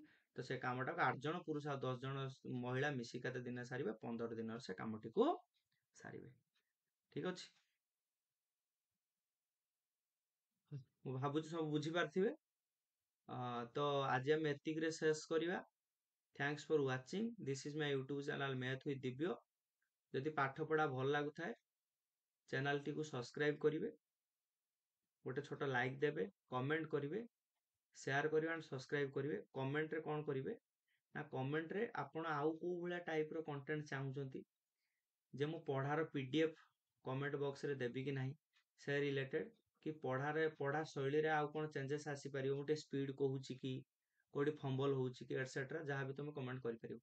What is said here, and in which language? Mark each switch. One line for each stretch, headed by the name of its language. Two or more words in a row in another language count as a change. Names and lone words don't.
Odia: ତ ସେ କାମଟାକୁ 8 ଜଣ ପୁରୁଷ ଆଉ 10 ଜଣ ମହିଳା ମିଶି କେତେ ଦିନରେ ସାରିବେ? 15 ଦିନରେ ସେ କାମଟିକୁ ସାରିବେ। ଠିକ ଅଛି। ମୁଁ ଭାବୁଛି ସବୁ ବୁଝିପାରିଥିବେ। ତ ଆଜି ଆମେ ଏତିକିରେ ଶେଷ କରିବା।
English: Thanks for watching. This is my YouTube channel Math with Divya.
Odia: ଯଦି ପାଠ ପଢା ଭଲ ଲାଗୁଥାଏ ଚ୍ୟାନେଲଟିକୁ ସବସ୍କ୍ରାଇବ କରିବେ, ଗୋଟେ ଛୋଟ ଲାଇକ୍ ଦେବେ, କମେଣ୍ଟ କରିବେ, ସେୟାର କରିବେ
English: and subscribe
Odia: କରିବେ। କମେଣ୍ଟରେ କଣ କରିବେ ନା କମେଣ୍ଟରେ ଆପଣ ଆଉ କୋଉ ଭଳିଆ ଟାଇପର କଣ୍ଟେଣ୍ଟ ଚାହୁଁଛନ୍ତି ଯେ ମୁଁ ପଢାର PDF କମେଣ୍ଟ ବକ୍ସରେ ଦେବି କି ନାହିଁ, ସେ ରିଲେଟେଡ କି ପଢା ଶୈଳୀରେ ଆଉ କଣ ଚେଞ୍ଜେସ୍ ଆସିପାରିବ, ମୁଁ ଟିକେ ସ୍ପିଡ କହୁଛି କି କୋଉଠି ଫମ୍ବଲ ହଉଛି କି ଏଟସେଟ୍ରା, ଯାହା ବି ତମେ କମେଣ୍ଟ କରିପାରିବ।